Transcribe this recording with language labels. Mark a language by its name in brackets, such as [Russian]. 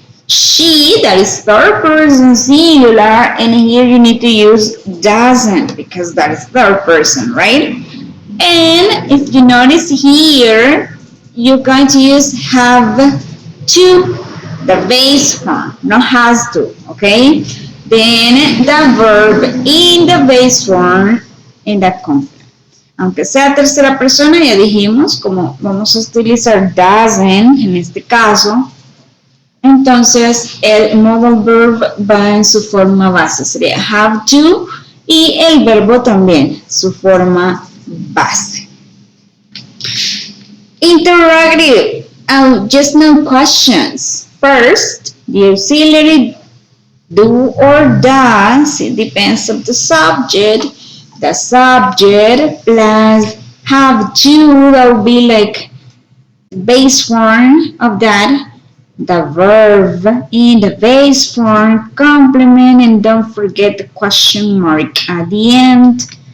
[English] She, that is third person singular, and here you need to use doesn't because that is third person, right? And if you notice here, you're going to use have to, the base form, not has to, okay? Then the verb in the base form in the complement. [Spanish] Aunque sea tercera persona, ya dijimos, como vamos a utilizar doesn't en este caso, entonces el modal verb va en su forma base, sería have to, y el verbo también, su forma base. [English] Interrogative, just no questions. First, the auxiliary do or does, it depends on the subject plus have to, that will be like base form of that, the verb in the base form, complement, and don't forget the question mark at the end.